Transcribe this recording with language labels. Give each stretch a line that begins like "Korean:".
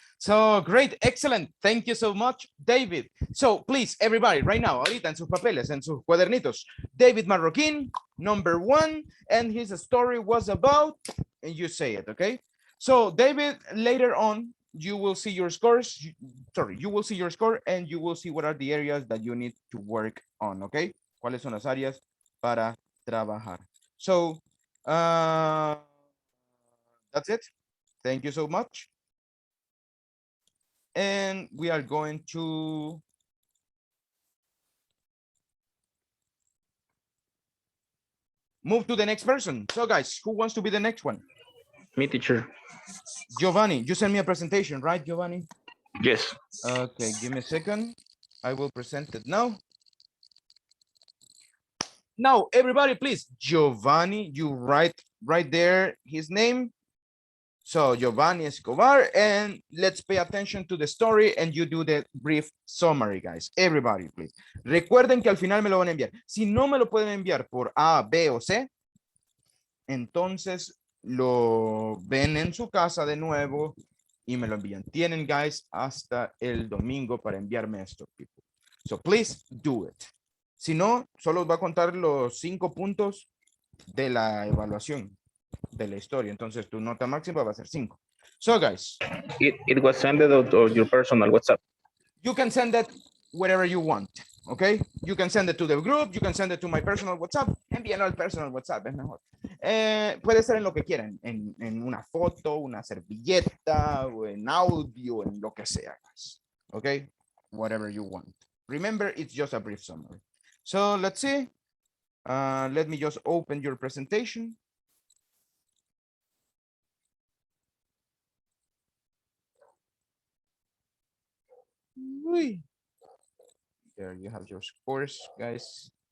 English: So great, excellent. Thank you so much, David. So please, everybody, right now,
Spanish: ahorita en sus papeles, en sus cuadernitos,
English: David Marroquin, number 1, and his story was about, and you say it, okay? So David, later on, you will see your scores. You will see your score and you will see what are the areas that you need to work on, okay?
Spanish: ¿Cuáles son las áreas para trabajar?
English: So, that's it. Thank you so much. And we are going to move to the next person. So guys, who wants to be the next one? Me, teacher. Giovanni, you sent me a presentation, right, Giovanni? Yes. Okay, give me a second. I will present it now. Now, everybody, please, Giovanni, you write right there his name. So Giovanni Escobar, and let's pay attention to the story and you do the brief summary, guys. Everybody, please.
Spanish: Recuerden que al final me lo van a enviar. Si no me lo pueden enviar por A, B o C, entonces lo ven en su casa de nuevo y me lo envían. Tienen, guys, hasta el domingo para enviarme esto, people.
English: So please do it.
Spanish: Si no, solo os va a contar los 5 puntos de la evaluación de la historia. Entonces tu nota máxima va a ser 5.
English: So guys, It was sent to your personal WhatsApp. you can send that wherever you want. Okay, you can send it to the group, you can send it to my personal WhatsApp.
Spanish: Envíenlo al personal WhatsApp, es mejor. Puede ser en lo que quieran, en una foto, una servilleta, o en audio, en lo que sea, guys.
English: Okay, whatever you want. Remember, it's just a brief summary. So let's see. Let me just open your presentation. Uy. There you have your scores, guys.